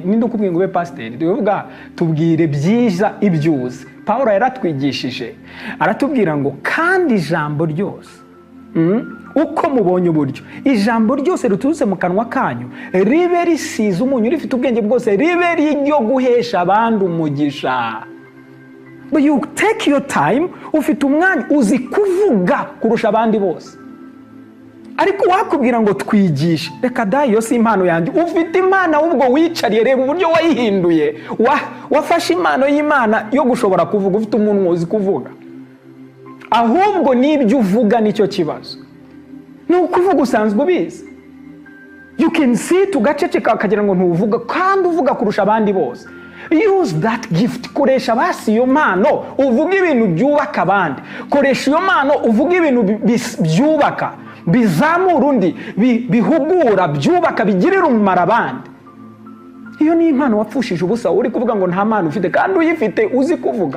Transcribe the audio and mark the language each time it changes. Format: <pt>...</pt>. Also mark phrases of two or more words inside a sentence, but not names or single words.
<rw>Ninde ukubwiye ngo ube pasiteri? Tuvuga tubwire byiza ibyuzi. Pawulo yaratwigishije aratubwira ngo kandi ijambo ryose uko mubonye uburyo ijambo ryose riturutse mu kanwa kanyu ribe risize umunyu, rifite ubwenge bwose, ribe riryo guhesha abandi umugisha.</rw> <en>But you take your time,</en> <rw>ufite umwanya, uzi kuvuga kurusha abandi bose. Ariko wakubwira ngo twigishe, reka da, iyo si impano yanjye. Ufite impano ubwo wicariye, reba uburyo wayihinduye. Wafashe impano y'Imana yo gushobora kuvuga, ufite umuntu uzi kuvuga. Ahubwo n'ibyo uvuga nicyo kibazo. Ni ukuvuga usanzwe ubizi.</rw> <en>You can sit</en> <rw>ugaceceka akagira ngo ntuvuga, kandi uvuga kurusha abandi bose.</rw> <en>Use that gift.</en> <rw>Koresha basi iyo mpano uvuga ibintu byubaka abandi. Koresha iyo mpano uvuga ibintu byubaka, bizamura undi, bihugura, byubaka, bigirira umumaro abandi. Iyo ni impano wapfushije ubusa. Uri kuvuga ngo nta mpano ufite, kandi uyifite uzi kuvuga.</rw>